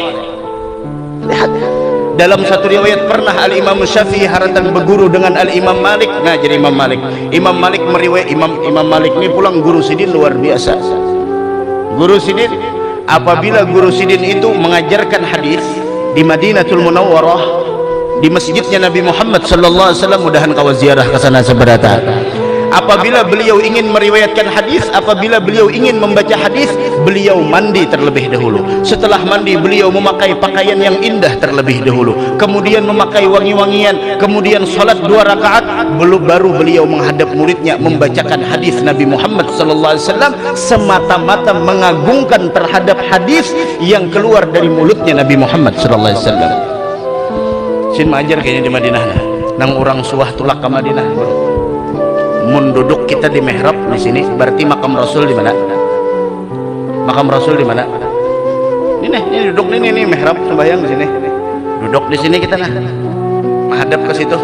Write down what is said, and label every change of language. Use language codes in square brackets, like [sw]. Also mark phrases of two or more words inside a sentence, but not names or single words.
[id] Lihat, dalam satu riwayat pernah Al-Imam Syafi'i haratan berguru dengan Al-Imam Malik. [bjn] Nah, jadi Imam Malik meriwayat Imam Malik ini pulang guru sidin luar biasa. [id] Guru sidin, apabila guru sidin itu mengajarkan hadis di Madinatul Munawwarah, di masjidnya Nabi Muhammad [ar] sallallahu alaihi wasallam, [bjn] mudahan kau ziarah ke sana seberata. [id] Apabila beliau ingin meriwayatkan hadis, apabila beliau ingin membaca hadis, beliau mandi terlebih dahulu. Setelah mandi, beliau memakai pakaian yang indah terlebih dahulu, kemudian memakai wangi-wangian, kemudian salat 2 rakaat, baru beliau menghadap muridnya membacakan hadis Nabi Muhammad [ar] sallallahu alaihi wasallam, [id] semata-mata mengagungkan terhadap hadis yang keluar dari mulutnya Nabi Muhammad [ar] sallallahu alaihi wasallam. [bjn] Sin majar kayaknya di Madinah nang orang suah tulak ke Madinah. Mun duduk kita di mihrab di sini, berarti makam Rasul di mana? Makam Rasul di mana? Ini duduk ini mihrab sembahyang di sini. Duduk di sini kita nah. Menghadap ke situ.